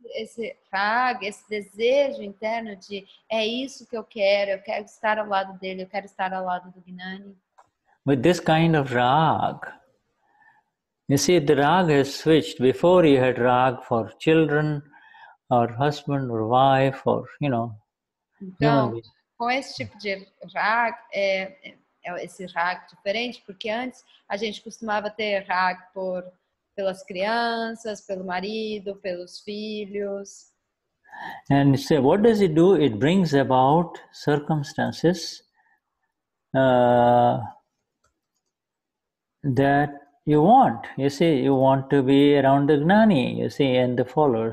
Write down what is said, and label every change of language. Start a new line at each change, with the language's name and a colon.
Portuguese: Esse rag, esse desejo interno de é isso que eu quero estar ao lado dele, eu quero estar ao lado do Gnani.
English: With this kind of rag, you see, the rag has switched. Before you had rag for children, or husband, or wife, or, you know,
Portuguese: então, com esse tipo de rag, esse rag diferente, porque antes a gente costumava ter rag pelas crianças, pelo marido, pelos filhos.
English: And say, what does it do? It brings about circumstances that you want. You see, you want to be around the Gnani, you see, and the follower.